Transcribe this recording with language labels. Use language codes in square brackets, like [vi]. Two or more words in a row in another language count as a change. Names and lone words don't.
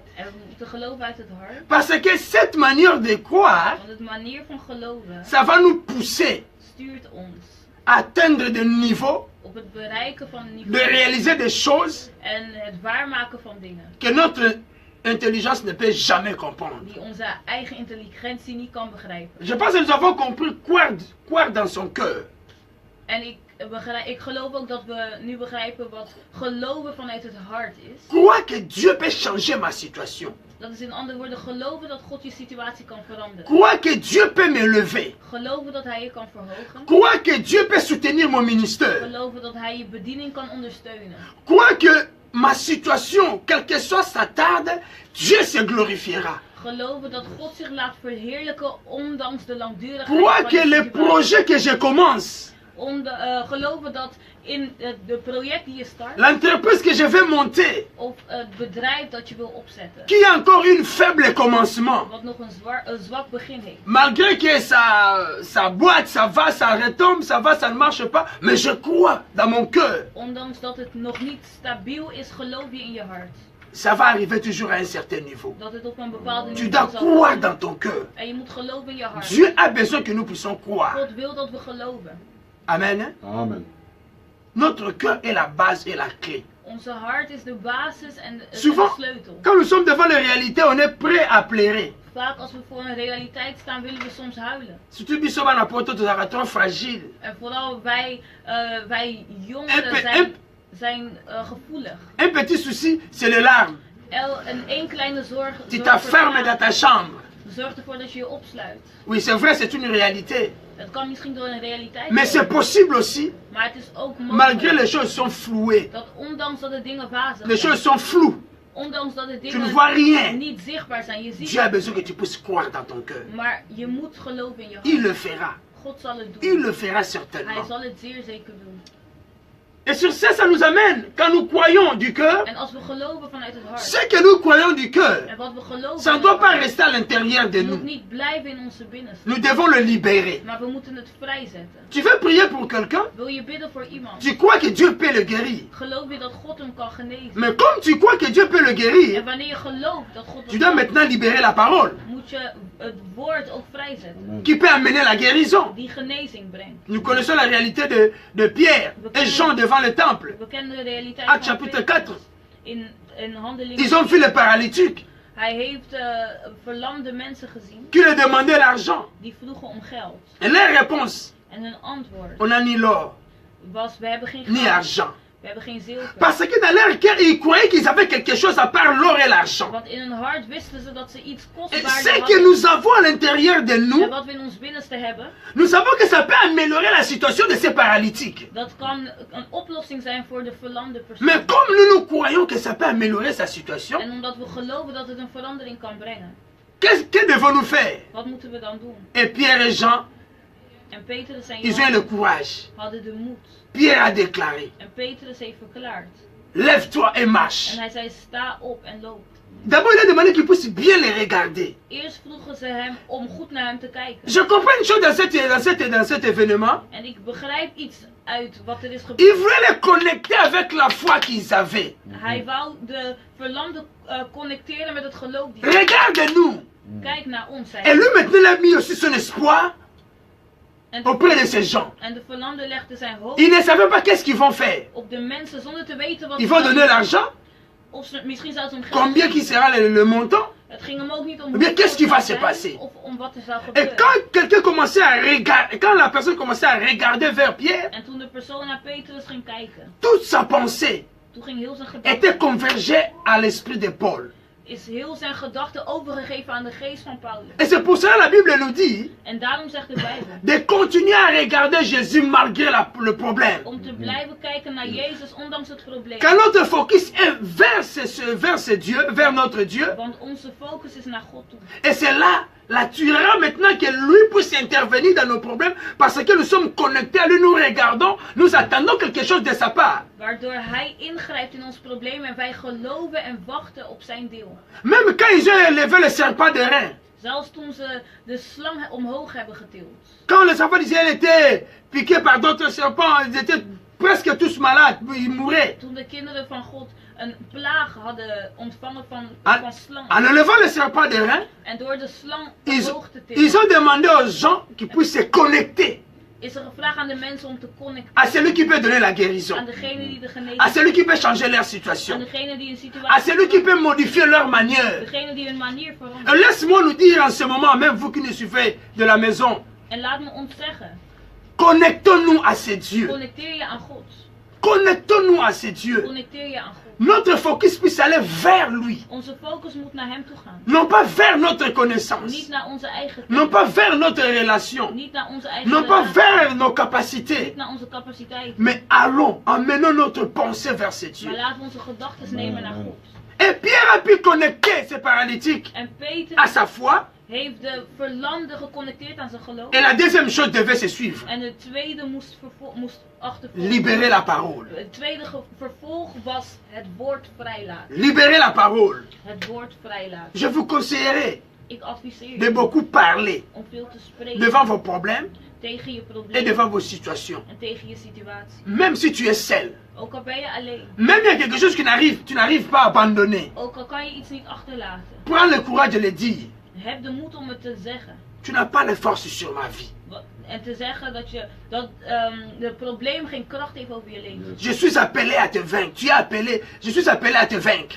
[fr] Parce que cette manière de croire, ça va nous pousser à atteindre des niveaux, de réaliser des choses que notre intelligence ne peut jamais comprendre. Je pense que nous avons compris croire dans son cœur. [nl] ik geloof ook dat we nu begrijpen wat geloven vanuit het hart is. [fr] Crois que Dieu peut changer ma situation. [nl] Dat is in andere woorden geloven dat God je situatie kan veranderen. [fr] Crois que Dieu peut me lever. [nl] Geloven dat hij je kan verhogen. [fr] Crois que Dieu peut soutenir mon ministère. [nl] Geloven dat hij je bediening kan ondersteunen. [fr] Crois que ma situation, quelle que soit sa tarde, Dieu se glorifiera. [nl] Geloven dat God zich laat verheerlijken ondanks de langdurigheid [fr] Crois [nl] van [fr] que je les [nl] situatie. [fr] projets que je commence, [nl] Geloven dat in de project die je start, [fr] l'entreprise que je vais monter, [nl] of het bedrijf dat je wil opzetten, [fr] qui a encore une faible commencement, [nl] wat nog een zwak begin heeft. [fr] malgré que ça boite, ça va, ça retombe, ça va, ça ne marche pas, mais je crois dans mon cœur, [nl] Ondanks dat het nog niet stabiel is, geloof je in je hart. [fr] ça va arriver toujours à un certain niveau. [nl] Dat het op een bepaalde [fr] Tu [nl] niveau [fr] dois [nl] zal [fr] croire [nl] komen. [fr] dans ton cœur. [nl] En je moet geloven in je hart. [fr] Dieu a besoin que nous puissions croire. [nl] God wil dat we geloven. [fr] Amen. Hein? Amen. Notre cœur est la base et la clé. [nl] Onze hart is de basis en de [fr] Souvent, [nl] sleutel. [fr] quand nous sommes devant les réalités, on est prêt à pleurer. [nl] Vaak als we voor een realiteit staan, willen we soms huilen. [ln] Surtout biso bana poto tozalaka [fr] trop fragile. [nl] En vooral wij [fr] Un [nl] jongeren [fr] peu- [nl] zijn gevoelig. [fr] Un petit souci, c'est les larmes. [nl] En één kleine zorg [fr] Tu t'enfermes dans ta chambre. [nl] zorgt ervoor dat je je opsluit. [fr] Oui, c'est vrai, c'est une réalité. [nl] Het kan misschien door een realiteit [fr] Mais c'est [nl] zijn, [fr] possible aussi, [nl] maar het is ook [fr] malgré [nl] mogelijk [fr] les choses sont flouées. [nl] dat ondanks dat de dingen wazig [fr] Les [nl] zijn, [fr] choses sont floues. [nl] ondanks dat de [fr] Tu ne vois [nl] dingen [fr] rien. [nl] niet zichtbaar zijn, je ziet [fr] Dieu a [nl] het, [fr] besoin que tu puisses croire dans ton cœur. [nl] maar je moet geloven in je [fr] Il [nl] hart. [fr] le fera. [nl] God zal het [fr] Il [nl] doen. [fr] le fera [nl] Hij [fr] certainement. [nl] zal het zeer zeker doen. [fr] Et sur ça nous amène, quand nous croyons du cœur, [nl] En als we geloven vanuit het hart, [fr] ce que nous croyons du cœur, [nl] en wat we geloven [fr] ça ne [nl] vanuit [fr] doit [nl] het [fr] pas [nl] hart, [fr] rester à l'intérieur de [nl] het moet [fr] nous. [nl] niet blijven in onze binnenste. [fr] Nous devons le libérer. [nl] Maar we moeten het vrijzetten. [fr] Tu veux prier pour quelqu'un? [nl] Wil je bidden voor iemand? [fr] Tu crois que Dieu peut le guérir. [nl] Geloof je dat God hem kan genezen? [fr] Mais comme tu crois que Dieu peut le [nl] En [fr] guérir, [nl] wanneer je gelooft dat God [fr] tu [nl] dat [fr] dois [nl] kan, [fr] maintenant libérer la parole [nl] moet je het woord ook vrijzetten. [fr] Amen. qui peut amener la guérison. [nl] Die genezing brengt. [fr] Nous connaissons la réalité de Pierre et Jean devant le temple. [nl] We kennen de realiteit [fr] Actes [nl] van [fr] chapitre [nl] Petrus. [fr] 4. [nl] In Handelingen. [fr] Ils ont vu le paralytique [nl] Hij heeft verlamde mensen gezien [fr] qui lui demandait l'argent. [nl] die vroegen om geld. [fr] Et leur réponse, [nl] En hun antwoord [fr] on n'a ni l'or, [nl] was: we hebben geen [fr] ni [nl] geld, [fr] argent. [nl] we hebben geen zilver. [fr] Parce que dans leur cœur, ils croyaient qu'ils avaient quelque chose à part l'or et l'argent. [nl] Want in hun hart wisten ze dat ze iets [fr] Et [nl] kostbaarder [fr] ce que [nl] hadden. [fr] nous avons à l'intérieur de [nl] En [fr] nous, [nl] wat we in ons binnenste hebben, [fr] nous savons que ça peut améliorer la situation de ces paralytiques. [nl] dat kan een oplossing zijn voor de verlamde persoon. [fr] Mais comme nous croyons que ça peut améliorer sa situation, [nl] En omdat we geloven dat het een verandering kan brengen, [fr] que devons-nous faire? [nl] wat moeten we dan doen? [fr] Et Pierre et Jean, [nl] En Petrus en [fr] ils ont eu le [nl] Johannes [fr] courage. [nl] hadden de moed. [fr] Pierre a déclaré, [nl] En Petrus heeft verklaard. [fr] lève-toi et marche. [nl] En hij zei: sta op en loop. [fr] D'abord, il a demandé qu'ils puissent bien les regarder. [nl] Eerst vroegen ze hem om goed naar hem te kijken. [fr] Je comprends une chose dans cet événement. [nl] En ik begrijp iets uit wat er is [fr] Ils [nl] gebeurd. [fr] voulaient les connecter avec la foi qu'ils avaient. [nl] Hij wou de verlamde connecteren met het geloof die. [fr] Regarde-nous. [nl] Kijk naar ons, zei [fr] Et lui [nl] hij. [fr] maintenant, il a mis aussi son espoir [nl] En [fr] auprès de ces gens. [nl] de verlamde legde zijn hoofd [fr] Ils ne savaient pas qu'est-ce qu'ils vont faire. [nl] op de mensen zonder te weten wat [fr] Ils [nl] ze [fr] vont donner [nl] zouden doen. [fr] l'argent. [nl] Of ze, misschien zou ze hem geld [fr] Combien qui [nl] geven. [fr] sera le montant? [nl] Het ging hem ook niet om [fr] Eh bien, qu'est-ce qui va se [nl] het [fr] passer? [nl] of om wat er zou [fr] Et [nl] gebeuren. [fr] quand quelqu'un commençait à regarder, quand la personne commençait à regarder vers Pierre, [nl] En toen de persoon naar Petrus ging kijken, [fr] toute sa pensée [nl] toen ging heel zijn [fr] était [nl] gedachte, [fr] convergée à l'esprit de Paul. [nl] is heel zijn gedachte overgegeven aan de geest van Paulus. [fr] Et c'est pour ça que la Bible nous dit [nl] En daarom zegt de Bijbel, [fr] de continuer à regarder Jésus malgré le problème. [nl] om te blijven kijken naar Jezus ondanks het probleem. [fr] Quand notre focus est vers ce Dieu, vers notre Dieu, [nl] Want onze focus is naar God toe. [fr] et c'est là, tu verras maintenant que lui puisse intervenir dans nos problèmes parce que nous sommes connectés à lui, nous regardons, nous attendons quelque chose de sa part. [nl] Waardoor hij ingrijpt in ons probleem en wij geloven en wachten op zijn deel. [fr] Même quand ils ont élevé le serpent de rein, [nl] Zelfs toen ze de slang omhoog hebben getild. [fr] quand les enfants d'Israël étaient piqués par d'autres serpents, ils étaient presque tous malades, ils mouraient. [nl] Toen de kinderen van God een plaag hadden ontvangen van En slangen. [fr] élevant le serpent de rein, [nl] En door de slang [fr] ils [nl] omhoog te tillen, [fr] ont demandé aux gens qu'ils puissent se connecter [nl] is er gevraagd aan de mensen om te connecten. [fr] à celui qui peut donner la guérison, [nl] Aan degene die de [fr] à [nl] genezing, [fr] celui qui peut changer leur [nl] aan [fr] situation, [nl] degene die een [fr] à [nl] situatie, [fr] celui qui peut modifier leur manière. [nl] degene die hun manier [fr] Et [nl] verandert. [fr] laisse-moi nous dire en ce moment, même vous qui nous suivez de la maison, [nl] En laat me ons zeggen, [fr] Connectons-nous à ces dieux. [nl] Connecteer je aan God. [fr] Connectons-nous à ces dieux. [nl] Connecteer je aan God. [fr] Notre focus puisse aller vers lui. [nl] Onze focus moet naar hem toe gaan. [fr] Non pas vers notre connaissance. [nl] Niet naar onze eigen [fr] Non pas vers notre relation. [nl] Niet naar onze eigen [fr] Non pas [nl] relatie. [fr] vers nos capacités. [nl] Niet naar onze capaciteiten. [fr] Mais allons, emmenons notre pensée vers ces dieux. [nl] Maar laten we onze gedachten nemen naar God. [fr] Et Pierre a pu connecter ces paralytiques [nl] En Peter [fr] à sa foi. [nl] heeft de verlamde geconnecteerd aan zijn geloof. [fr] Et la deuxième chose devait se suivre. [nl] En de tweede moest achtervolgen. [fr] Libérer la parole. [nl] Het tweede vervolg was het woord vrijlaten. [fr] Libérer la parole. [nl] Het woord vrijlaten. [fr] Je vous conseillerais [nl] Ik adviseer [fr] de [nl] je [fr] beaucoup parler [nl] om veel te spreken [fr] devant vos problèmes [nl] tegen je [fr] et [nl] problemen [fr] devant vos situations. [nl] en tegen je situatie. [fr] Même si tu es seul. [nl] Ook al ben je alleen. [fr] Même il y a quelque chose qui n'arrive, tu n'arrives pas à abandonner. [nl] Ook al kan je iets niet achterlaten. [fr] Prends le courage de le dire. [nl] Heb de moed om het te zeggen. [fr] Tu n'as pas les forces sur ma vie. [nl] En te zeggen dat het probleem geen kracht heeft over je leven. [fr] Je suis appelé à te vaincre. Tu es appelé, je suis appelé à te vaincre.